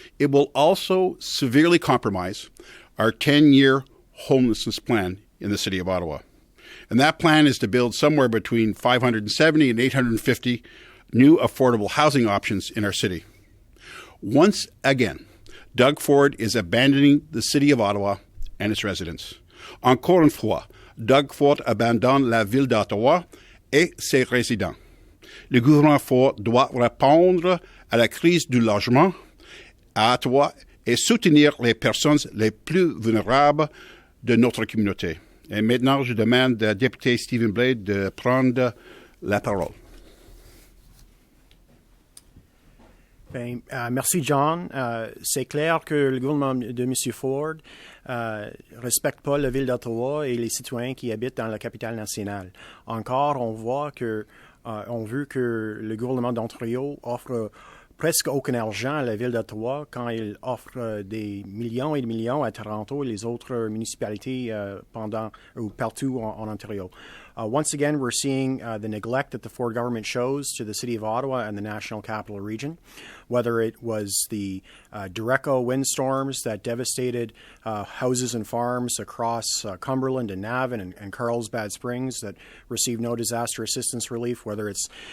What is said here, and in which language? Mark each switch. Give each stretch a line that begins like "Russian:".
English: It will also severely compromise our 10-year homelessness plan in the City of Ottawa. And that plan is to build somewhere between 570 and 850 new affordable housing options in our city. Once again, Doug Ford is abandoning the City of Ottawa and its residents.
French: Encore une fois, Doug Ford abandonne la ville d'Ottawa et ses résidents. Le gouvernement Ford doit répondre à la crise du logement à Ottawa et soutenir les personnes les plus vulnérables de notre communauté. Et maintenant, je demande au député Stephen Blais de prendre la parole. Bien, merci, John. C'est clair que le gouvernement de M. Ford respecte pas la ville d'Ottawa et les citoyens qui habitent dans la capitale nationale. Encore, on voit que on veut que le gouvernement d'Ontario offre presque aucun argent à la ville d'Ottawa quand il offre des millions et des millions à Toronto et les autres municipalités partout en Ontario.
English: Once again, we're seeing the neglect that the Ford government shows to the City of Ottawa and the National Capital Region, whether it was the Derecho windstorms that devastated houses and farms across Cumberland and Navan and Carlsbad Springs that received no disaster assistance relief, whether it's